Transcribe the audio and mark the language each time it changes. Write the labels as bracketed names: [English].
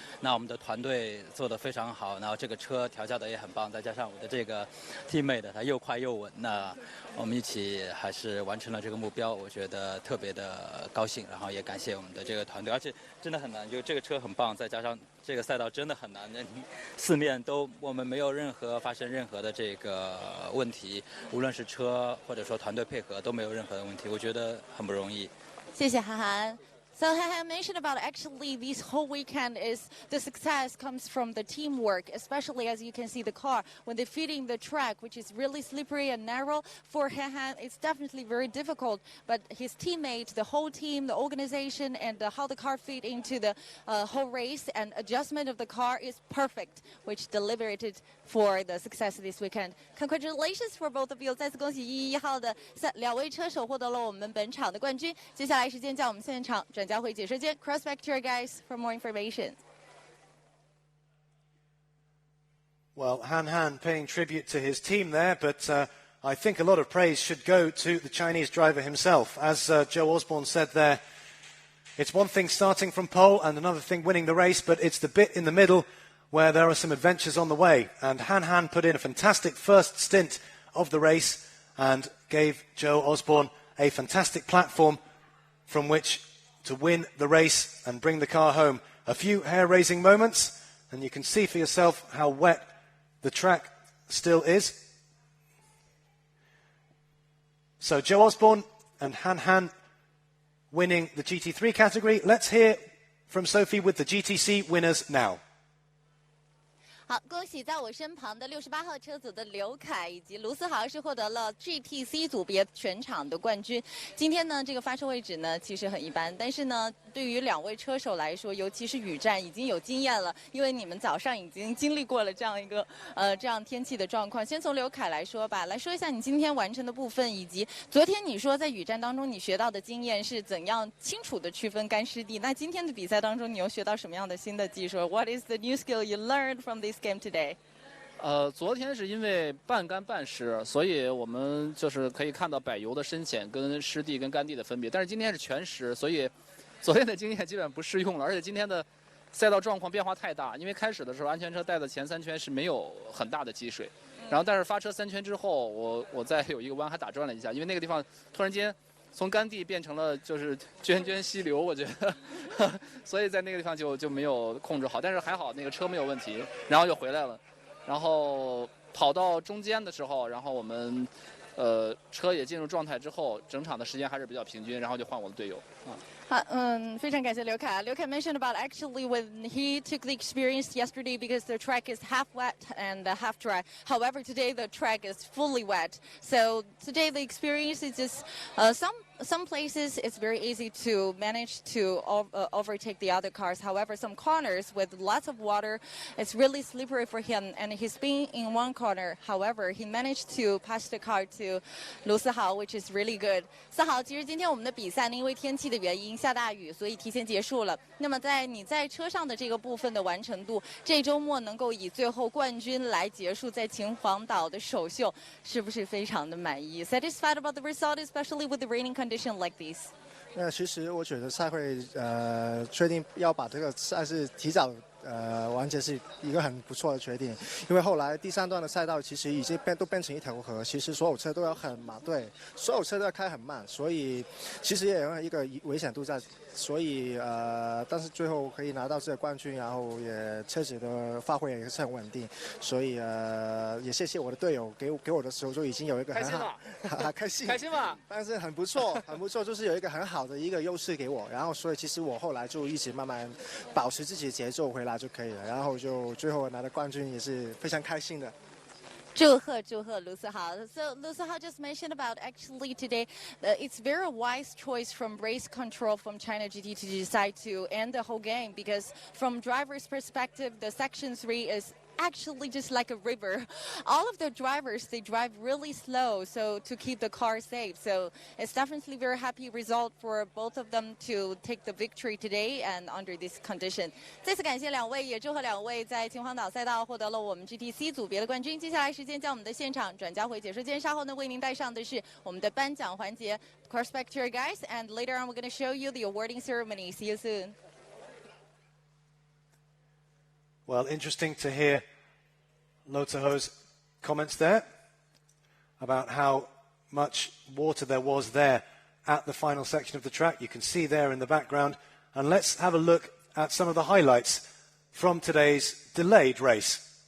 [Chinese] 那我们的团队做得非常好，然后这个车调教的也很棒，再加上我的这个 teammate 他又快又稳，那我们一起还是完成了这个目标，我觉得特别的高兴，然后也感谢我们的这个团队，而且真的很难，就这个车很棒，再加上这个赛道真的很难，四面都我们没有发生任何的这个问题，无论是车或者说团队配合都没有任何的问题，我觉得很不容易。谢谢韩寒。 [English] So I mentioned about actually this whole weekend is the success comes from the teamwork, especially as you can see the car when they fit in the track, which is really slippery and narrow. For Han, it's definitely very difficult, but his teammates, the whole team, the organization, and how the car fit into the whole race and adjustment of the car is perfect, which delivered it for the success this weekend. Congratulations for both of you. [Chinese] 再次恭喜111号的两位车手获得了我们本场的冠军。接下来时间将我们现场转交回解说间 ， [English] Cross back to your guys for more information. Well, Han Han paying tribute to his team there, but I think a lot of praise should go to the Chinese driver himself. As Joe Osborne said there, it's one thing starting from pole and another thing winning the race, but it's the bit in the middle where there are some adventures on the way. And Han Han put in a fantastic first stint of the race and gave Joe Osborne a fantastic platform from which to win the race and bring the car home. A few hair-raising moments, and you can see for yourself how wet the track still is. So Joe Osborne and Han Han winning the GT3 category. Let's hear from Sophie with the GTC winners now. [Chinese] 好，恭喜在我身旁的68号车组的刘凯以及卢思豪是获得了 GTC 组别全场的冠军。今天呢，这个发车位置呢其实很一般，但是呢，对于两位车手来说，尤其是雨战已经有经验了，因为你们早上已经经历过了这样一个这样天气的状况。先从刘凯来说吧，来说一下你今天完成的部分，以及昨天你说在雨战当中你学到的经验是怎样清楚的区分干湿地。那今天的比赛当中，你又学到什么样的新的技术 ？ [English] What is the new skill you learned from this game today? [Chinese] 昨天是因为半干半湿，所以我们就是可以看到柏油的深浅跟湿地跟干地的分别。但是今天是全湿，所以昨天的经验基本不适用了。而且今天的赛道状况变化太大，因为开始的时候安全车带的前3圈是没有很大的积水，然后但是发车3圈之后，我在有一个弯还打转了一下，因为那个地方突然间从干地变成了就是涓涓溪流，我觉得，所以在那个地方就没有控制好，但是还好那个车没有问题，然后就回来了，然后跑到中间的时候，然后我们车也进入状态之后，整场的时间还是比较平均，然后就换我的队友啊。非常感谢刘凯。 [English] 刘凯 mentioned about actually when he took the experience yesterday because the track is half wet and half dry. However, today the track is fully wet. So today the experience is just some places it's very easy to manage to overtake the other cars. However, some corners with lots of water, it's really slippery for him. And he's been in one corner. However, he managed to pass the car to 卢思豪, which is really good. [Chinese] 思豪，其实今天我们的比赛呢，因为天气的原因下大雨，所以提前结束了。那么你在车上的这个部分的完成度，这周末能够以最后冠军来结束在秦皇岛的首秀，是不是非常的满意 ？ [English] Satisfied about the result, especially with the raining condition like this? [Chinese] 其实我觉得赛会确定要把这个赛事提早完结是一个很不错的决定，因为后来第3段的赛道其实已经都变成一条河，其实所有车都要很马队，所有车都要开很慢，所以其实也有一个危险度在，所以但是最后可以拿到这个冠军，然后也车子的发挥也是很稳定，所以也谢谢我的队友给我的时候就已经有一个很好，开心吗？但是很不错，就是有一个很好的一个优势给我，然后所以其实我后来就一直慢慢保持自己的节奏回来就可以了，然后就最后拿到冠军也是非常开心的。祝贺卢思豪. [English] So Lu Sihao just mentioned about actually today, it's very wise choice from race control from China GT to decide to end the whole game because from driver's perspective, the section 3 is actually just like a river. All of the drivers, they drive really slow so to keep the car safe. So it's definitely very happy result for both of them to take the victory today and under this condition. [Chinese] 再次感谢两位，也祝贺两位在秦皇岛赛道获得了我们 GTC 组别的冠军。接下来时间将我们的现场转交回解说间，稍后呢为您带上的是我们的颁奖环节 [English] Car Spectator guys, and later on we're going to show you the awarding ceremony. See you soon. Well, interesting to hear Lotaho's comments there about how much water there was there at the final section of the track. You can see there in the background. And let's have a look at some of the highlights from today's delayed race.